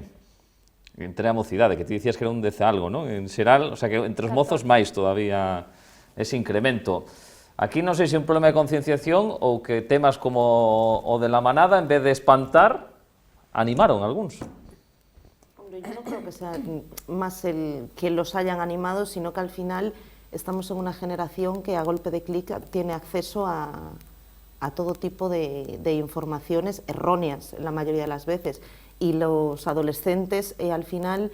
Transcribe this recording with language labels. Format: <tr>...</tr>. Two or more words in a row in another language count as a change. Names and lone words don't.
<gl>Entre a mocidade, que ti dicías que era un 10 algo, non? En xeral,</gl> <es>o sea,</es> <gl>que entre os mozos máis todavía ese incremento. Aquí non sei se é un problema de concienciación ou que temas como o de la manada, en vez de espantar, animaron algúns.</gl> <es>Hombre, yo no creo que sea más que los hayan animado, sino que al final estamos en una generación que a golpe de clic tiene acceso a todo tipo de informaciones erróneas la mayoría de las veces, y los adolescentes al final</es>